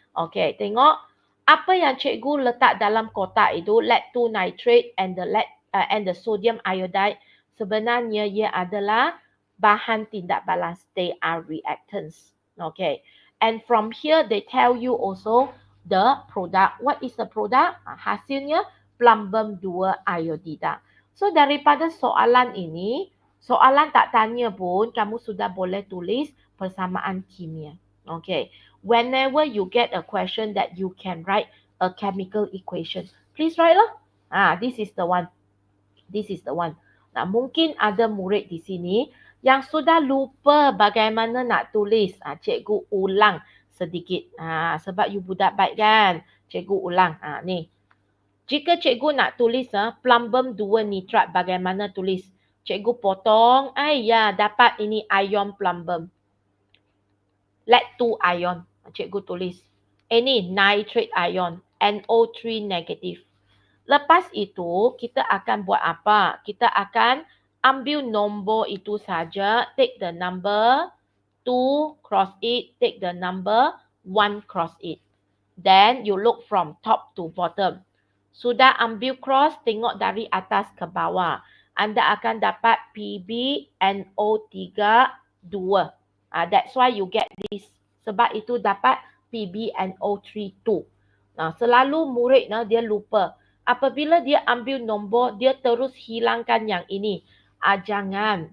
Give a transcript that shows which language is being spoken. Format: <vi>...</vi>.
<ms>Okey, tengok apa yang cikgu letak dalam kotak itu,</ms> <en>lead-2 nitrate and the sodium iodide,</en> <ms>sebenarnya ia adalah bahan tindak balas.</ms> <en>They are reactants. Okay. And from here, they tell you also the product. What is the product?</en> <ms>Hasilnya plumbum 2 iodida. So, daripada soalan ini, soalan tak tanya pun, kamu sudah boleh tulis persamaan kimia. Okay.</ms> <en>Whenever you get a question that you can write a chemical equation, please write lah. This is the one. This is the one.</en> <ms>Nah, mungkin ada murid di sini yang sudah lupa bagaimana nak tulis. Cikgu ulang sedikit. Sebab you budak baik kan. Cikgu ulang. Ni. Jika cikgu nak tulis plumbum 2 nitrat, bagaimana tulis? Cikgu potong. Dapat ini ion plumbum.</ms> <en>Lead-2 ion.</en> <ms>Cikgu tulis. Ini</ms> <en>nitrate ion. NO3 negative.</en> <ms>Lepas itu, kita akan buat apa? Kita akan ambil nombor itu saja.</ms> <en>Take the number 2 cross it. Take the number 1 cross it. Then, you look from top to bottom.</en> <ms>Sudah ambil cross, tengok dari atas ke bawah. Anda akan dapat PbNO3 2.</ms> <en>That's why you get this.</en> <ms>Sebab itu dapat</ms> <en>PbNO3 2.</en> <ms>Selalu murid dia lupa. Apabila dia ambil nombor, dia terus hilangkan yang ini. Jangan.</ms>